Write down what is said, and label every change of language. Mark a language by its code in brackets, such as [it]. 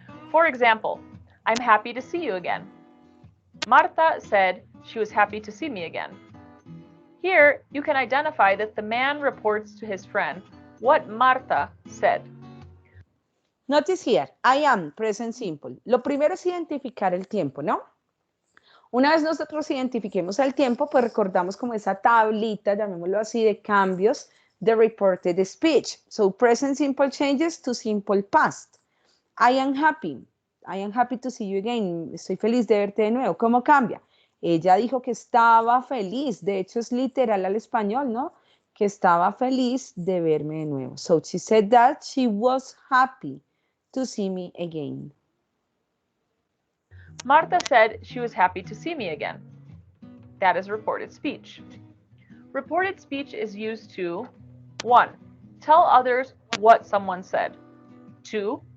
[en] For example, I'm happy to see you again. Marta said she was happy to see me again. Here, you can identify that the man reports to his friend what Marta said. Notice here, I am, present simple. [es] Lo primero es identificar el tiempo, ¿no? Una vez nosotros identifiquemos el tiempo, pues recordamos como esa tablita, llamémoslo así, de cambios de reported speech. [en] So, present simple changes to simple past. I am happy. I am happy to see you again. [es] Estoy feliz de verte de nuevo. ¿Cómo cambia? Ella dijo que estaba feliz. De hecho, es literal al español, ¿no? Que estaba feliz de verme de nuevo. [en] So, she said that she was happy to see me again. Marta said she was happy to see me again. That is reported speech. Reported speech is used to 1. Tell others what someone said. 2.